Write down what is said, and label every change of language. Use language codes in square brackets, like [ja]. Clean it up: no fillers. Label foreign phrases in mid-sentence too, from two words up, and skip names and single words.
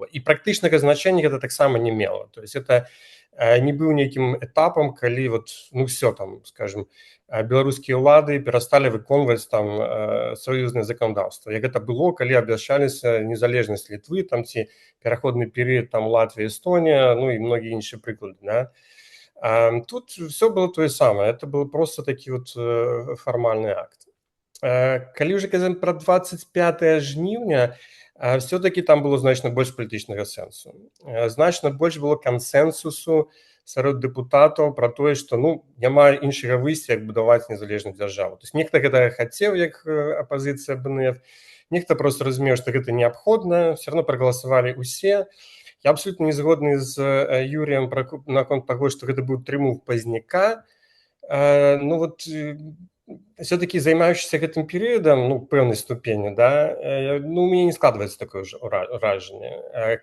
[be] І практычнага значэння гэта таксама не мела. [ru] То есть это [be] не быў нейкім этапам, калі все там, скажем, беларускія ўлады перасталі выконваць там саюзнае заканадаўства. Як гэта было, калі абвяшчаліся незалежнасць Літвы, там ці пераходны перыяд там Латвія, Эстонія, і многія іншыя прыклады, да? Тут [ru] все было [be] тое самае, [ru] это был просто [be] такі фармальны акт. Калі ўжо казаць пра 25 жніўня, все-таки там было значна больш палітычнага сэнсу. Значна больш было кансэнсусу сярод дэпутатаў пра тое, што няма іншага выйсця, як будаваць незалежную дзяржаву. [ru] То есть [be] нехта гэта хацеў, як апазіцыя БНФ, нехта просто разумеў, што гэта неабходна, [ru] все равно [be] прагаласавалі ўсе. Я абсолютно не згодны з Юріем наконт таго, што гэта быў трымух пазняка. Все-таки займаючыся гэтым перыядам, пэўнай ступені, да, у мяне не складваецца такое ж ўражанне.